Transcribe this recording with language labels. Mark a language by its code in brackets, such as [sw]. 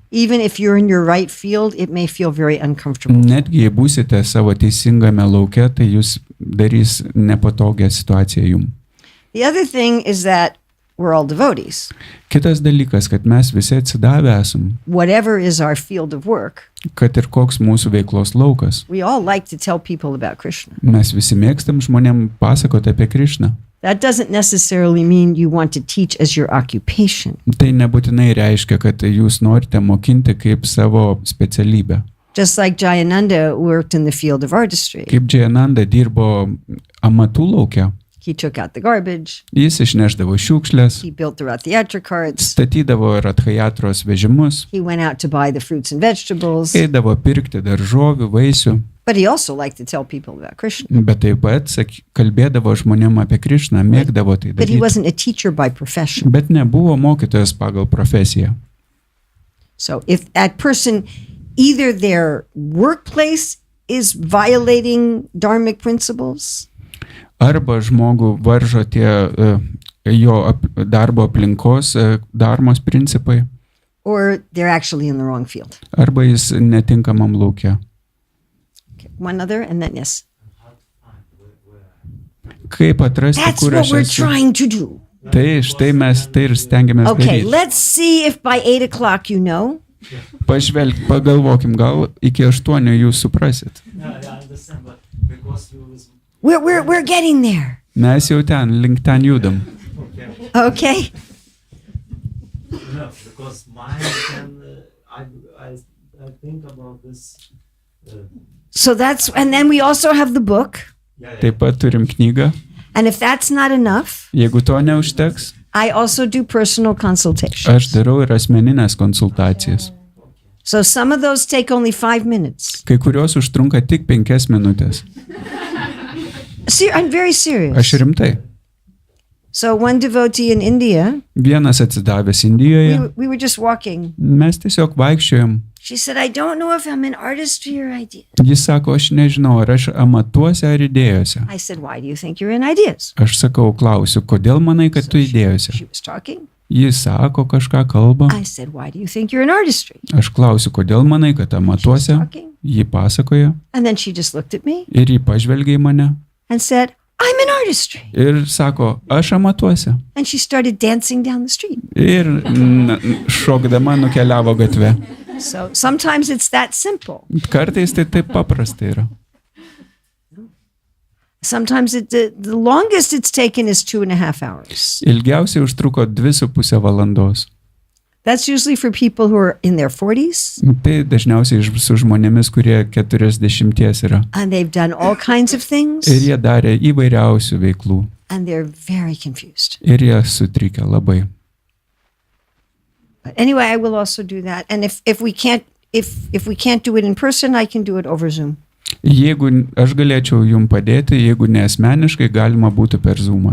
[en] even if you're in your right field, it may feel very uncomfortable. [lt] netgi jei būsite savo teisingame lauke, tai jūs darys nepatogią situaciją jums. [en] The other thing is that we're all devotees. [lt] Kitas dalykas, kad mes visi atsidavę esam, [en] Whatever is our field of work, [lt] kad ir koks mūsų veiklos laukas. [en] we all like to tell people about Krishna. [lt] Mes visi mėgstam žmonėm pasakoti apie Krišną. [en] That doesn't necessarily mean you want to teach as your occupation. [lt] Tai nebūtinai reiškia, kad jūs norite mokinti kaip savo specialybę. [en] Just like Jayananda worked in the field of artistry. [lt] Kaip Jayananda dirbo amatų lauke. [en] He took out the garbage. [lt] Jis išneždavo šiukšlės, [en] He built the Rathayatra carts. [lt] statydavo Rathayatros vežimus, [en] He went out to buy the fruits and vegetables. [lt] eidavo pirkti daržovių, vaisių, [en] But he also liked to tell people about Krishna. [lt] bet taip pat kalbėdavo žmonėm apie Krišną, mėgdavo tai [en] But he [lt] daryti. [en] wasn't a teacher by profession. [lt] Bet nebuvo mokytojas pagal profesiją. [en] So if that person, either their workplace is violating dharmic principles, [lt] Arba žmogų varžo tie jo darbo aplinkos dharmos principai, [en] or they're actually in the wrong field. [lt] arba jis netinkamam lauke. [en] Okay, one other, and then yes. [lt] Kaip atrasti, [en] That's [lt] kur [en] what [lt] aš [en] we're [lt] esu? [en] trying to do. [lt] Tai štai mes tai ir stengiamės [en] Okay, [lt] daryti. [en] let's see if by 8 o'clock you know. [lt] Pagalvokim, gal iki 8 jūs suprasit. [en] Yeah, I understand, but because you was We're getting there. [lt] Mes jau link ten judam. [en] okay. Okay. No, because mine can I think about this. So that's, and then we also have the book. Yeah, [lt] Taip pat turim knygą. [en] And if that's not enough, [lt] Jeigu to neužteks, [en] I also do personal consultations. [lt] aš darau ir asmeninės konsultacijas. [en] So some of those take only 5 minutes. [lt] Kai kurios užtrunka tik 5 minutės. [en] See, I'm very serious. [lt] Aš rimtai. [en] So one devotee in India, [lt] Vienas atsidavęs Indijoje, [en] we were just walking. [lt] mes tiesiog vaikščiojom. [en] She said, I don't know if I'm in artistry or idea. [lt] Jis sako, aš nežinau, ar aš amatuose ar idėjose. [en] I said, why do you think you're in ideas? [lt] Aš sakau, klausiu, kodėl manai, kad tu idėjose? [en] She was talking. [lt] Jis sako, kažką kalba. [en] I said, why do you think you're in artistry? [lt] Aš klausiu, kodėl manai, kad amatuose? [en] Talking. [lt] Ji pasakoja [en] And then she just looked at me [lt] ir ji pažvelgia į mane [en] and said, I'm in artistry. [lt] ir sako, aš amatuose. [en] And she started dancing down the street. [lt] Ir šokdama nukeliavo gatve. [en] So sometimes it's that simple. [lt] Kartais tai taip paprasta yra. [en] Sometimes the longest it's taken is 2.5 hours. [lt] Ilgiausiai užtruko 2,5 valandos. [en] That's usually for people who are in their 40s [lt] Tai dažniausiai su žmonėmis, kurie 40 yra. [en] and they've done all kinds of things [lt] Ir jie darė įvairiausių veiklų. [en] and they're very confused. [lt] Ir jie sutrikę labai. [en] But anyway, I will also do that. And if we can't do it in person, I can do it over Zoom. [lt] Jeigu aš galėčiau jums padėti, jeigu ne asmeniškai, galima būtų per Zoomą